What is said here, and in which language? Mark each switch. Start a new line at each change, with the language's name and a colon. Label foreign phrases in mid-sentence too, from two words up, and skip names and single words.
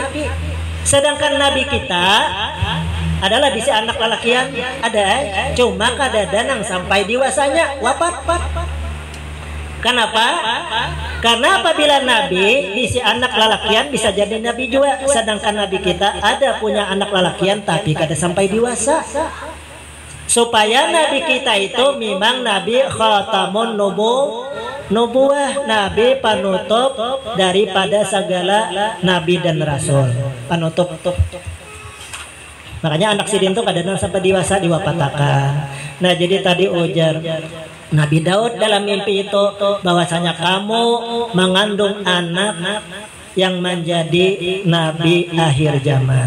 Banjar: Sedangkan nabi kita adalah diisi anak lalakian ada, cuma kadang-kadang sampai dewasanya wafat. Kenapa? Karena apabila nabi diisi anak lalakian bisa jadi nabi juga, sedangkan nabi kita ada punya anak lalakian tapi kada sampai dewasa. Supaya nabi kita itu memang nabi
Arabic: خاتم النبوة,
Banjar: nabi penutup daripada segala nabi dan rasul, penutup. Makanya anak Sidin itu kadang sampai dewasa diwafatakan. Nah jadi tadi ujar Nabi Daud dalam mimpi itu bahwasanya kamu mengandung anak yang menjadi nabi akhir zaman.